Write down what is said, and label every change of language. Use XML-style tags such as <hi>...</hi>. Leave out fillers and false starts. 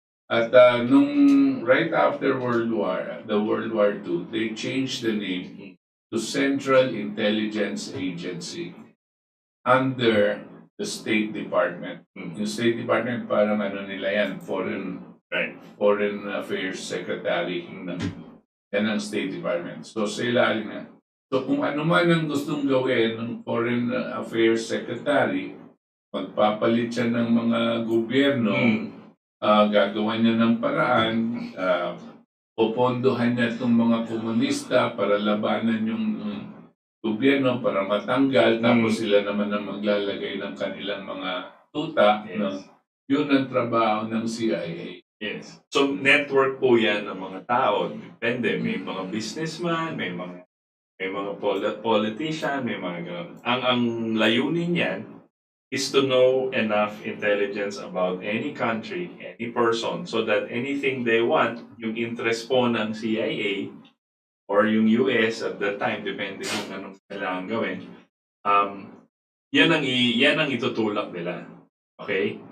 <tl>At nung</tl> <en>right after the World War II, they changed the name to Central Intelligence Agency under the State Department.</en> <tl>Yung State Department parang nila yan, Foreign Affairs Secretary. Yan ang State Department. So sa ilalim na. So kung ano man ang gustong gawin ng Foreign Affairs Secretary, magpapalit siya ng mga gobyerno, gagawa niya ng paraan, popondohan niya itong mga komunista para labanan yung gobyerno para matanggal, tapos sila naman ang maglalagay ng kanilang mga tuta.</tl> <en>Yes.</en> <tl>No? Yun ang trabaho ng CIA.</tl> <en>Yes.</en> <tl>So, network po yan ng mga tao. Depende. May mga businessman, may mga politician, may mga gano'n. Ang layunin yan</tl> <en>is to know enough intelligence about any country, any person, so that anything they want, yung interest po ng CIA, or yung US at that time,</en> <tl>depende kung anong kailangan gawin, yan ang itutulak nila.</tl> <en>Okay?</en>